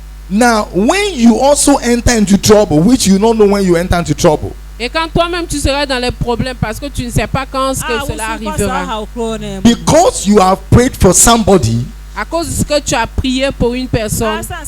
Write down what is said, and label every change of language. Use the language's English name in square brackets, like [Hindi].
[English] now when you also enter into trouble, which you don't know when you enter into trouble, [French] Et quand toi-même tu seras dans les problèmes parce que tu ne sais pas quand ce que cela arrivera, [English] because you have prayed for somebody, [French] à cause de ce que tu as prié pour une personne,